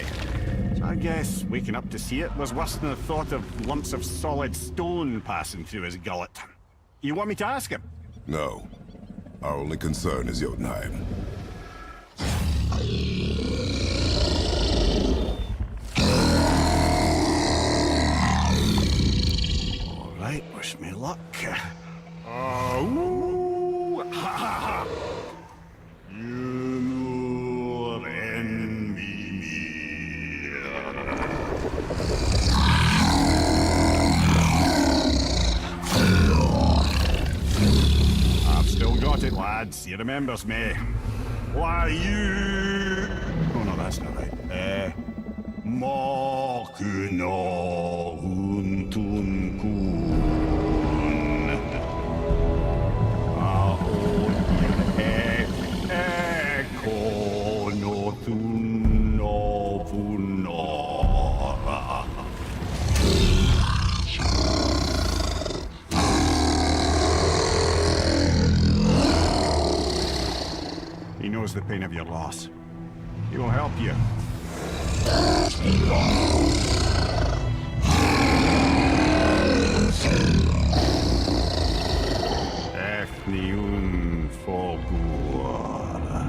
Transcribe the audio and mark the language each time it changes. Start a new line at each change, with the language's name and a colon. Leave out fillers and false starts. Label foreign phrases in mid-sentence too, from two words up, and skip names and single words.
English: So I guess waking up to see it was worse than the thought of lumps of solid stone passing through his gullet. You want me to ask him? No. Our only concern is Jotunheim. All right, wish me luck. Oh, ha ha ha! You envy me. I've still got it, lads. He remembers me. Why you? Oh no, that's not right. Mokuno huntun kun. Aon eko no tun no punora. He knows the pain of your loss. He will help you. Ethniun Fogur.